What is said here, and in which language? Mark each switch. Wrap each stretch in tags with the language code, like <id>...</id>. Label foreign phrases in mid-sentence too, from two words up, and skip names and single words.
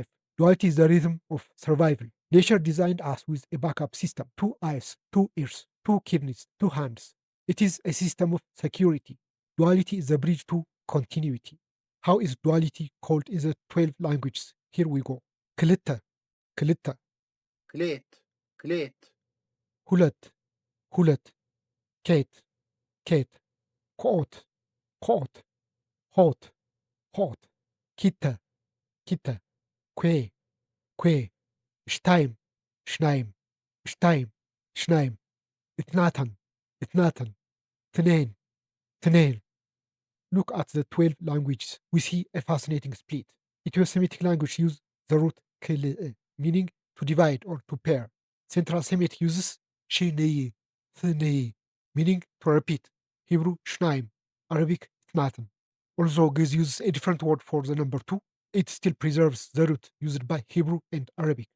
<en>Duality is the rhythm of survival. Nature designed us with a backup system, two eyes, two ears, two kidneys, two hands. It is a system of security. Duality is the bridge to continuity. How is duality called in the 12 languages? Here we go. Klitta, klitta, كليت كليت hulat, hulat, kate, kate, koot, koot, hot, hot, kita, kita,</en> <he>kwe, kwe, shtaim, shnaim, shtaim, shnaim,</he> <ar>itnatan, itnatan,</ar> <he>tnain, tnain.</he> <en>Look at the 12 languages. We see a fascinating split. Ethio-Semitic language use the root kle, meaning to divide or to pair. Central Semitic uses shinei, thnei, meaning to repeat. Hebrew shnaim, Arabic itnatan. Although Ge'ez uses a different word for the number two, it still preserves the root used by Hebrew and Arabic.</en>